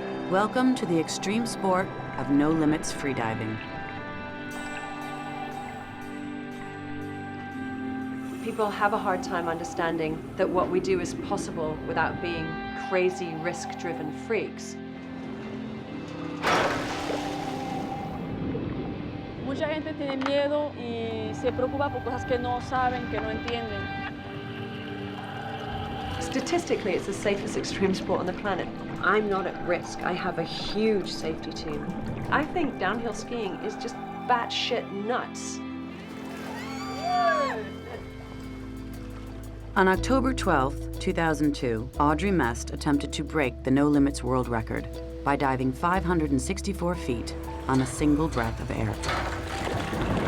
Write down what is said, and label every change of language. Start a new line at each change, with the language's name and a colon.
English: Welcome to the extreme sport of no-limits freediving. People have a hard time understanding that what we do is possible without being crazy, risk-driven freaks.
Spanish: Mucha gente tiene miedo y se preocupa por cosas que no saben, que no entienden.
English: Statistically, it's the safest extreme sport on the planet. I'm not at risk. I have a huge safety team. I think downhill skiing is just batshit nuts. On October 12, 2002, Audrey Mestre attempted to break the no-limits world record by diving 564 feet on a single breath of air.